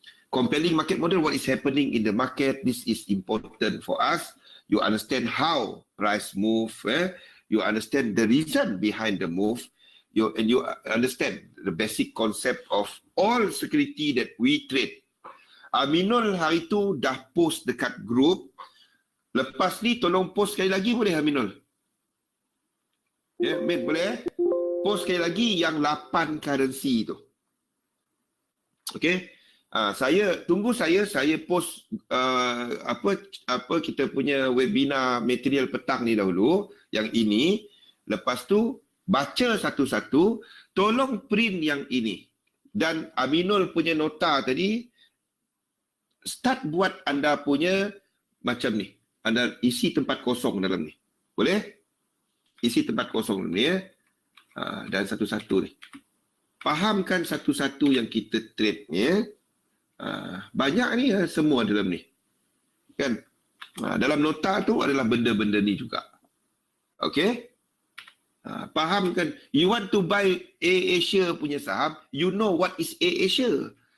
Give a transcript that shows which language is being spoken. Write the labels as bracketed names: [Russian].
[English] Compelling market model, what is happening in the market, this is important for us. You understand how price move, you understand the reason behind the move, and you understand the basic concept of all security that we trade. [Malay] Aminul hari tu dah post dekat group. Lepas ni tolong post sekali lagi boleh Aminul? Min, boleh post sekali lagi yang 8 currency tu. Okay? Saya post apa kita punya webinar material petang ni dahulu, yang ini. Lepas tu baca satu-satu, tolong print yang ini. Dan Aminul punya nota tadi, start buat anda punya macam ni. Anda isi tempat kosong dalam ni. Boleh? Isi tempat kosong dalam ni ya. Dan satu-satu ni. Fahamkan satu-satu yang kita trade ni ya. Banyak ni ya, semua dalam ni. Kan? Dalam nota tu adalah benda-benda ni juga. Okay? Fahamkan, [English] you want to buy AirAsia [Malay] punya saham, [English] you know what is AirAsia.